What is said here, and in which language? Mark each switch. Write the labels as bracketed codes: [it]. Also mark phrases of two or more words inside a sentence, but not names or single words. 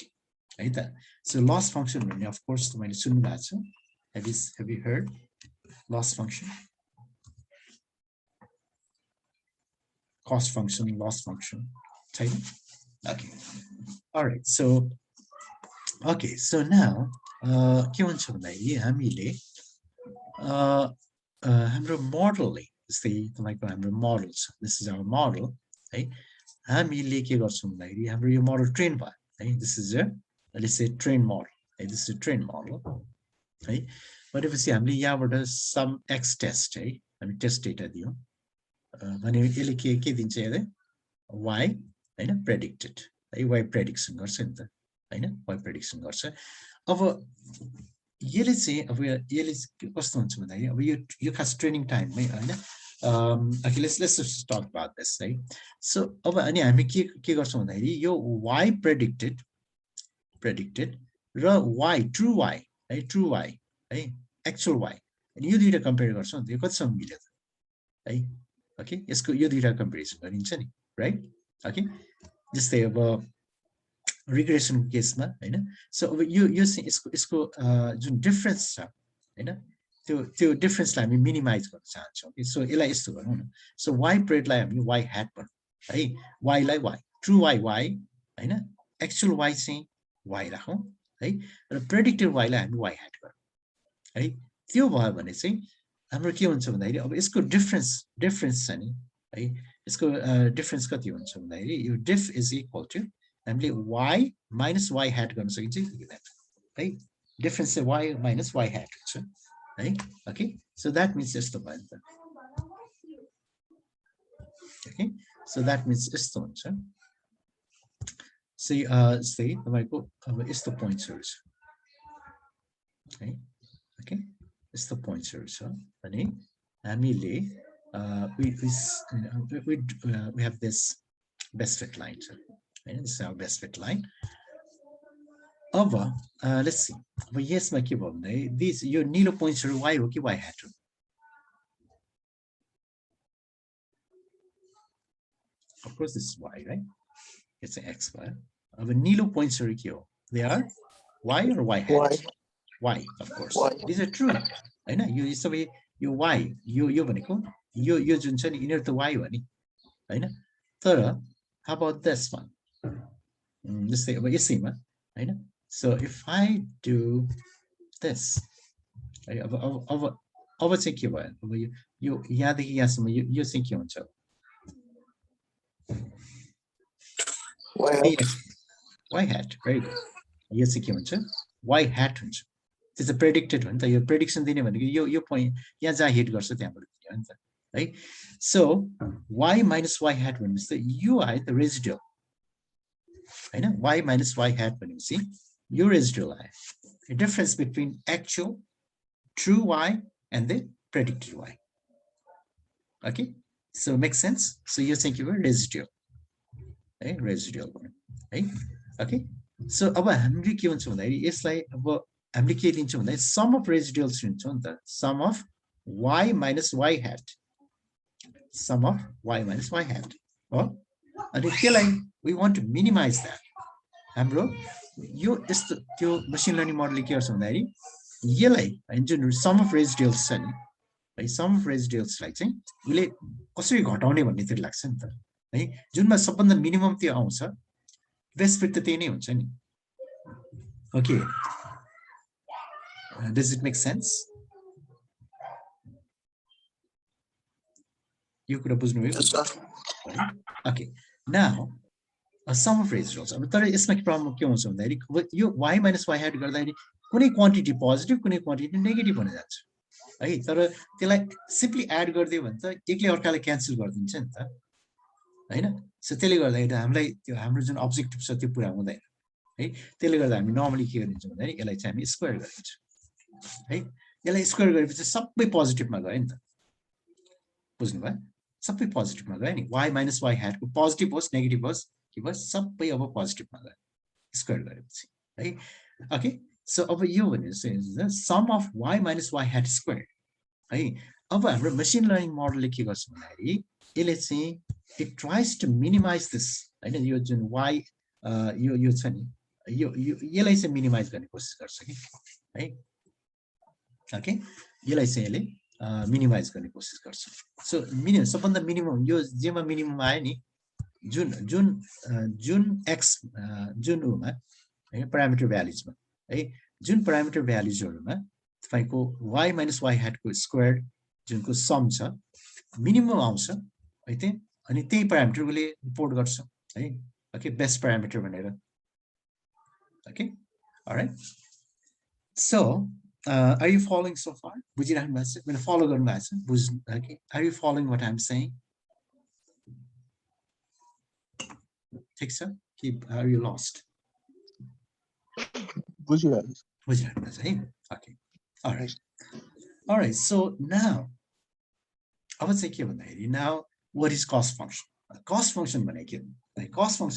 [en] Right, that so loss function of course have you heard loss function, cost function, loss function type? Okay, all right, so now [ne] के भन्छ भन्दाखेरि हामीले हाम्रो मोडलले जस्तै तपाईको हाम्रो मोडल छ [en] this is our model [ne] है हामीले के गर्छौं भन्दाखेरि हाम्रो यो मोडल ट्रेन भयो है [en] this is a let's say train model [ne] है [en] this is train model [ne] है भनेपछि हामीले यहाँबाट [en] some x test [ne] है हामी [en] test data [ne] दियौं भने यसले के दिन्छ हेर्दै y हैन प्रेडिक्टेड है y प्रेडिक्सन गर्छ नि त हैन y प्रेडिक्सन गर्छ अब यसले चाहिँ अब यसले कस्तो हुन्छ भन्दाखेरि अब यो खास ट्रेनिङ टाइममै हैन [en] okay let's just talk about this right so [ne] अब अनि हामी के गर्छौं भन्दाखेरि यो [en] y predicted [ne] र y true y है actual y अनि यो दुईटा कम्पेयर गर्छौं यो कतिसम्म मिल्यो त है ओके यसको यो दुईटा कम्पेरिजन गरिन्छ नि [en] right okay [ne] जस्तै अब रिग्रेसन केसमा हैन सो अब यो यसको जुन डिफरेन्स छ हैन त्यो डिफरेन्सलाई हामी मिनिमाइज गर्न चाहन्छौं सो यसलाई यस्तो गरौँ न सो y प्रेडलाई हामी y hat भनौँ है y लाई y ट्रु y हैन एक्चुअल y चाहिँ y राखौँ है र प्रेडिक्टेड y लाई हामी y hat गरौँ है त्यो भयो भने चाहिँ हाम्रो के हुन्छ भन्दाखेरि अब यसको डिफरेन्स छ नि है यसको डिफरेन्स कति हुन्छ भन्दाखेरि यो [en] diff is equal to [ne] हामीले [en] y minus y hat [ne] गर्न सकिन्छ है डिफरेन्स चाहिँ [en] y minus y hat [ne] हुन्छ है [en] okay so that means [ne] यस्तो भयो नि त [en] okay so that means [ne] यस्तो हुन्छ जस्तै तपाईँको अब यस्तो पोइन्ट्सहरू छ है ओके यस्तो पोइन्ट्सहरू छ भने हामीले [en] we have this best fit line so this is our best fit line [ne] अब [en] let's see [ne] अब यसमा के भयो भन्दा this यो नीलो पोइन्ट्सहरू y हो कि y hat हो [en] of course this is y right it's an x bar [ne] अब नीलो पोइन्ट्सहरू के हो [en] they are y or y hat y of course these are true [ne] हैन यो सबै यो y यो भनेको यो जुन छ नि यिनीहरु त y हो नि हैन तर [en] how about this one [ne] जस्तै अब यसैमा हैन [en] so if I do this [ne] अब चाहिँ के भयो अब यो यहाँदेखि यहाँसम्म यो चाहिँ के हुन्छ y hat [en] very good [ne] यो चाहिँ के हुन्छ y hat हुन्छ त्यो चाहिँ प्रेडिक्टेड हो नि त यो प्रेडिक्सन दिने भनेको यो पोइन्ट यहाँ जहाँ हिट गर्छ त्यहाँबाट दिने हो नि त है सो [en] y minus y hat [ne] भनेपछि त यो आयो त रेजिडुअल हैन [en] y minus y hat [ne] भनेपछि यो रेजिडुअल आयो [en] difference between actual true y and the predicted y okay so make sense so [ne] यो चाहिँ के भयो रेजिडुअल है रेजिडुअल भयो है ओके सो अब हामीले के हुन्छ भन्दाखेरि यसलाई अब हामीले के लिन्छौँ भन्दा [en] sum of residuals [ne] लिन्छौँ नि त [en] sum of y minus y hat sum of y minus y hat [ne] हो अनि त्यसलाई [en] we want to minimize that [ne] हाम्रो यो यस्तो त्यो [en] machine learning [ne] मोडलले के गर्छ भन्दाखेरि यसलाई जुन [en] sum of residuals [ne] छ नि है [en] sum of [ne] रेजिडुअल्सलाई चाहिँ उसले कसरी घटाउने भन्नेतिर लाग्छ नि त है जुनमा सबभन्दा मिनिमम त्यो आउँछ [en] best fit [ne] त त्यही नै हुन्छ नि ओके [en] does it make sense you could have [ne] बुझ्नु भयो [en] okay now a sum of residuals [ne] अब तर यसमा के प्रब्लम के हुन्छ भन्दाखेरि यो [en] y minus y hat [ne] गर्दाखेरि कुनै क्वान्टिटी पोजिटिभ कुनै क्वान्टिटी नेगेटिभ हुन जान्छ है तर त्यसलाई सिम्पली एड गरिदियो भने त एकले अर्कालाई क्यान्सल गरिदिन्छ नि त हैन सो त्यसले गर्दाखेरि हामीलाई त्यो हाम्रो जुन अब्जेक्टिभ छ त्यो पुरा हुँदैन है त्यसले गर्दा हामी नर्मली के गरिदिन्छौँ भन्दाखेरि यसलाई चाहिँ हामी स्क्वायर गरिदिन्छौँ है यसलाई स्क्वायर गरेपछि सबै पोजिटिभमा गयो नि त बुझ्नु भयो सबै पोजिटिभमा गयो नि [en] y minus y hat [ne] को पोजिटिभ होस् नेगेटिभ होस् के भयो सबै अब पोजिटिभमा गयो स्क्वायर गरेपछि है ओके सो अब यो भनेपछि [en] sum of y minus y hat square [ne] है अब हाम्रो [en] machine learning [ne] मोडलले के गर्छ भन्दाखेरि यसले चाहिँ [en] it tries to minimize this [ne] हैन यो जुन y यो छ नि यसलाई चाहिँ मिनिमाइज गर्ने कोसिस गर्छ कि है ओके यसलाई चाहिँ यसले मिनिमाइज गर्ने कोसिस गर्छ सो मिनिमम सबभन्दा मिनिमम यो जेमा मिनिमम आयो नि जुन एक्स जुन उमा है प्यारामिटर भ्यालुजमा है जुन प्यारामिटर भ्यालुजहरुमा तपाईको [en] y minus y hat [ne] को स्क्वायर जुनको सम छ मिनिमम आउँछ है त अनि त्यही प्यारामिटरले रिपोर्ट गर्छ है ओके [en] best parameter [ne] भनेर [en] okay alright so are you following so far [ne] बुझिराख्नु भएको छ मैले फलो गर्नु भएको छ बुझ्नु ओके [en] are you following what I'm saying [ne] ठिक छ कि [en] are you lost [ne] बुझिराख्नु भएको छ है ओके [en] alright so now [ne] अब चाहिँ के भन्दाखेरि [en] now what is cost function [ne] भनेको के हो [en] cost function